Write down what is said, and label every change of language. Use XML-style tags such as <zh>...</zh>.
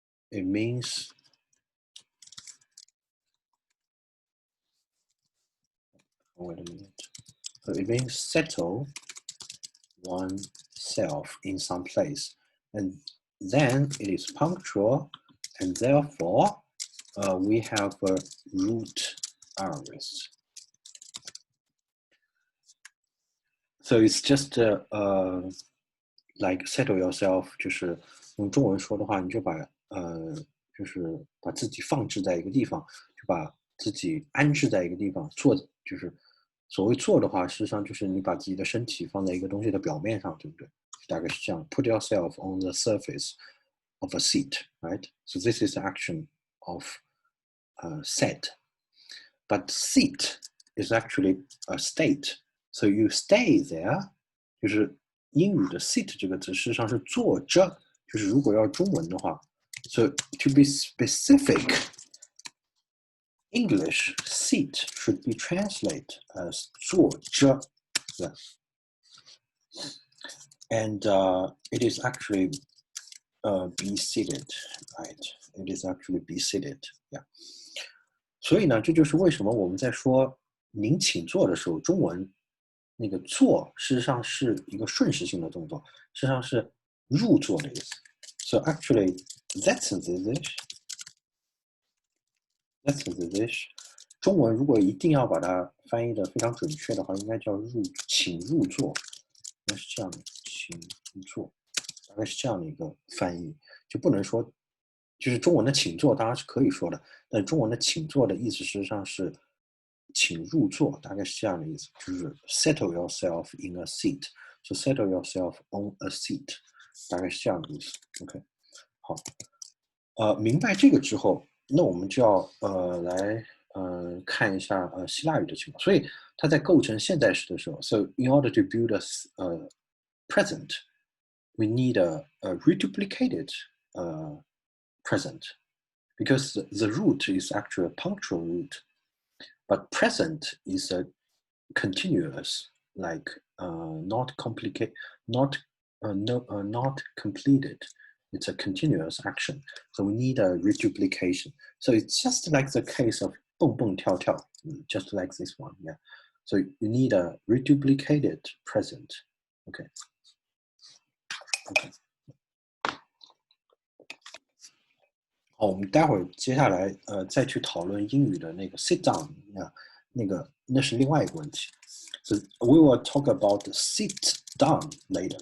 <en>It means wait a minute. So it means settle oneself in some place. And then it is punctual, and therefore we have a root aorist. So it's just like settle yourself，</en> <zh>就是用中文说的话，你就就是把自己放置在一个地方，就把自己安置在一个地方，就是所谓坐的话，实际上就是你把自己的身体放在一个东西的表面上，对不对？大概是这样。</zh> <en>Put yourself on the surface of a seat, right? So this is the action of set. But seat is actually a state. So you stay there.</en> <zh>就是英语的 sit 这个词实际上是坐着，就是如果要中文的话 ，</zh> <en>so to be specific, English sit should be translated as</en> <zh>坐着 ，</zh> <en>yes. And it is actually be seated, right? It is actually be seated, yeah.</en> <zh>所以呢，这就是为什么我们在说您请坐的时候，中文那个坐事实上是一个顺时性的动作，实际上是入座的意思。</zh> <en>So actually, that's English. That's English.</en> <zh>中文如果一定要把它翻译的非常准确的话，应该叫请入座，应该是这样的，请入座，大概是这样的一个翻译，就不能说，就是中文的请坐当然是可以说的，但中文的请坐的意思实际上是请入座，大概是这样的意思，就是</zh> <en>settle yourself in a seat，</en> <zh>so settle yourself on a seat， 大概是这样的意思。 OK， 好，明白这个之后，那我们就要来看一下希腊语的情况。所以它在构成现在时的时候 ，</zh> <en>so in order to build a present, we need a reduplicated present because the root is actually a punctual root, but present is a continuous, like not complicated, not not completed. It's a continuous action. So we need a reduplication. So it's just like the case of 蹦蹦跳跳, just like this one. Yeah. So you need a reduplicated present. Okay. Okay.</en> <zh>好，我们待会儿接下来再去讨论英语的那个 sit down 啊，那是另外一个问题。</zh> <en>So we will talk about sit down later.</en>